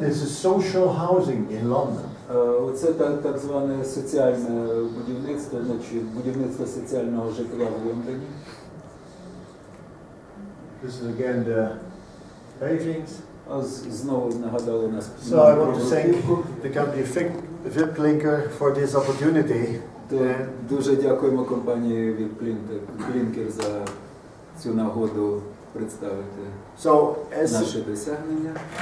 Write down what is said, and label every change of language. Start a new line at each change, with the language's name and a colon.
English: This is social housing in London.
Ukrainian: Оце так зване соціальне будівництво, значить будівництво соціального житла в Лондоні.
English: This is again the pavings.
Ukrainian: Знову нагадали нас.
English: So I want to thank the company VIP Klinker for this opportunity.
Ukrainian: Дуже дякуємо компанії VIP Klinker за цю нагоду представити наші досягнення.